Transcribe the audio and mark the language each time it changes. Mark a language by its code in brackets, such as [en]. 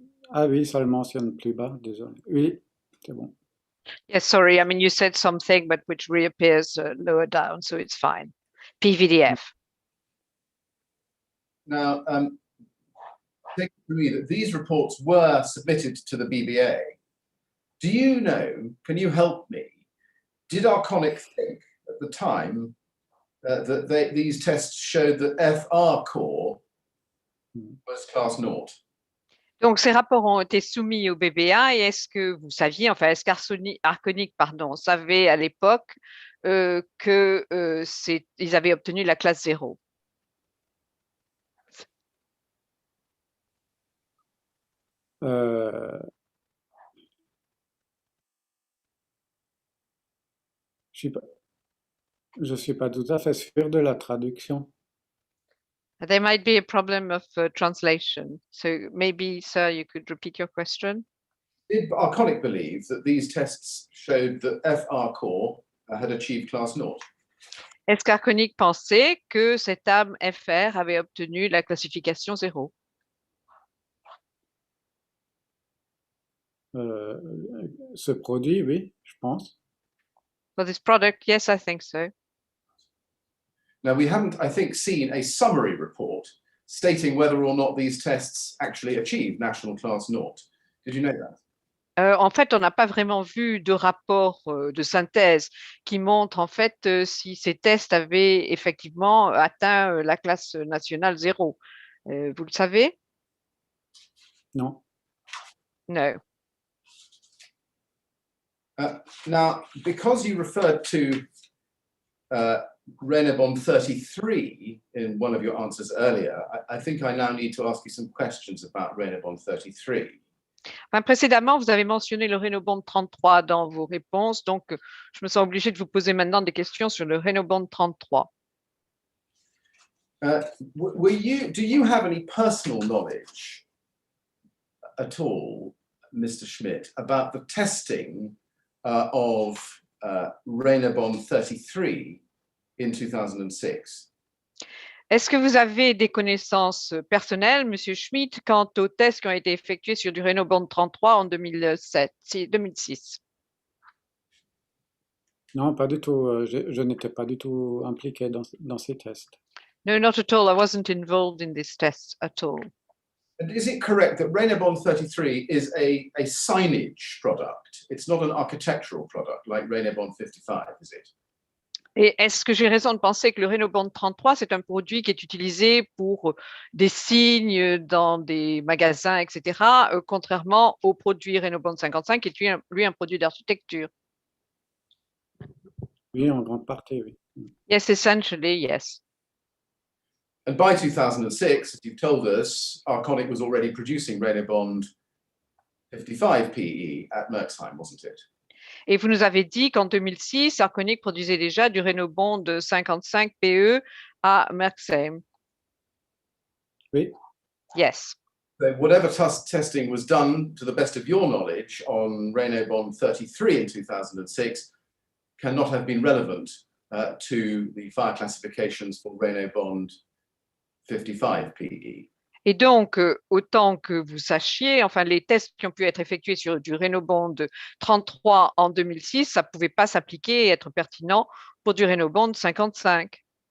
[fr] Ah oui, ça le mentionne plus bas, désolé. Oui, c'est bon. [en] Yes, sorry. I mean, you said something, but which reappears lower down, so it's fine. PVDF. Now, take it from me that these reports were submitted to the BBA. Do you know, can you help me? Did Arconic think at the time that these tests showed that FR core was class 0? [fr] Donc, ces rapports ont été soumis au BBA et est-ce que vous saviez, enfin, est-ce qu'Arconic, pardon, savait à l'époque qu'ils avaient obtenu la classe 0? Je suis pas tout à fait sûr de la traduction. [en] There might be a problem of translation. So maybe, sir, you could repeat your question. Did Arconic believe that these tests showed that FR core had achieved class 0? [fr] Est-ce qu'Arconic pensait que cette âme FR avait obtenu la classification 0? Ce produit, oui, je pense. [en] For this product, yes, I think so. Now, we haven't, I think, seen a summary report stating whether or not these tests actually achieved national class 0. Did you know that? [fr] En fait, on n'a pas vraiment vu de rapport de synthèse qui montre en fait si ces tests avaient effectivement atteint la classe nationale 0. Vous le savez? Non. [en] No. Now, because you referred to Renobond 33 in one of your answers earlier, I think I now need to ask you some questions about Renobond 33. [fr] Enfin, précédemment, vous avez mentionné le Renobond 33 dans vos réponses, donc je me sens obligée de vous poser maintenant des questions sur le Renobond 33. [en] Do you have any personal knowledge at all, Mr. Schmidt, about the testing of Renobond 33 in 2006? [fr] Est-ce que vous avez des connaissances personnelles, Monsieur Schmidt, quant aux tests qui ont été effectués sur du Renobond 33 en 2006? Non, pas du tout. Je n'étais pas du tout impliqué dans ces tests. [en] No, not at all. I wasn't involved in these tests at all. And is it correct that Renobond 33 is a signage product? It's not an architectural product like Renobond 55, is it? [fr] Et est-ce que j'ai raison de penser que le Renobond 33, c'est un produit qui est utilisé pour des signes dans des magasins, etc., contrairement au produit Renobond 55, qui est lui un produit d'architecture? Oui, en grande partie, oui. [en] Yes, essentially, yes. And by 2006, as you've told us, Arconic was already producing Renobond 55 PE at Merxheim, wasn't it? [fr] Et vous nous avez dit qu'en 2006, Arconic produisait déjà du Renobond 55 PE à Merxheim. Oui. [en] Yes. So whatever testing was done, to the best of your knowledge, on Renobond 33 in 2006 cannot have been relevant to the fire classifications for Renobond 55 PE. [fr] Et donc, autant que vous sachiez, enfin, les tests qui ont pu être effectués sur du Renobond 33 en 2006, ça ne pouvait pas s'appliquer et être pertinent pour du Renobond 55.